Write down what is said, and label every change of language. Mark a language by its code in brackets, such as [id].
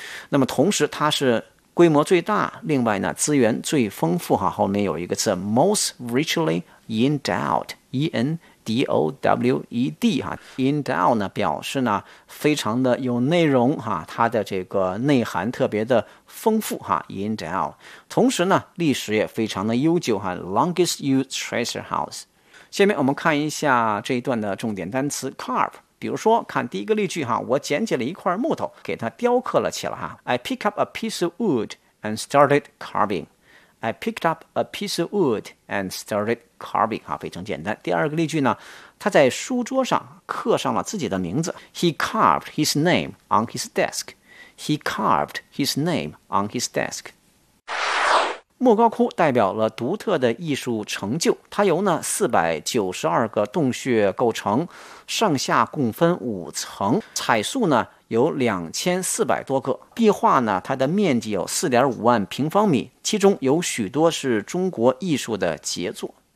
[zh] 那么同时它是规模最大，另外呢资源最丰富哈，后面有一个词 [en] most richly endowed， [zh] E-N-D-O-W-E-D 哈 ，endowed 呢表示呢非常的有内容哈，它的这个内涵特别的丰富哈 ，endowed。同时呢历史也非常的悠久哈 ， [en] longest used treasure house。 [zh] 下面我们看一下这一段的重点单词 carve。比如说看第一个例句哈，我捡起了一块木头给它雕刻了起来哈。 [en] I picked up a piece of wood and started carving. I picked up a piece of wood and started carving. [zh] 非常简单。第二个例句呢，他在书桌上刻上了自己的名字。 [en] He carved his name on his desk. He carved his name on his desk. [zh] 莫高窟代表了独特的艺术成就，它由呢492个洞穴构成，上下共分5层，彩塑呢有2400多个，壁画呢它的面积有4.5万平方米，其中有许多是中国艺术的杰作。